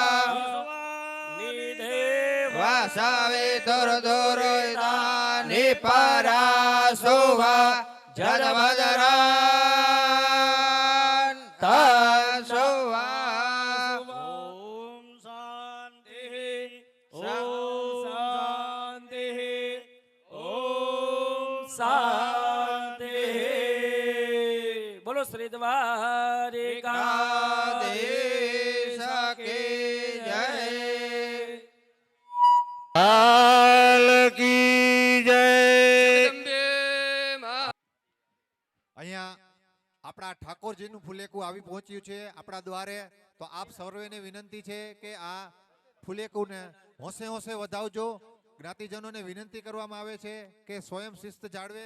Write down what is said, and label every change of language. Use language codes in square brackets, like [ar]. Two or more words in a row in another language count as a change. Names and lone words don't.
[sa] वसवितुर्दुरितानि परासुवा जलभद्रान् तसुवा ॐ शान्तिः ॐ शान्तिः ॐ शान्तिः [hi] बोलो श्री द्वारिकाधीश की जय लाल की जय। [gu] અહીંયા આપણા ઠાકોરજીનું ફુલેકું આવી પહોંચ્યું છે આપણા દ્વારે, તો આપ સર્વેને વિનંતી છે કે આ ફુલેકુને હોંશે હોંશે વધાવજો. જ્ઞાતિજનોને વિનંતી કરવામાં આવે છે કે સ્વયં શિસ્ત જાળવે.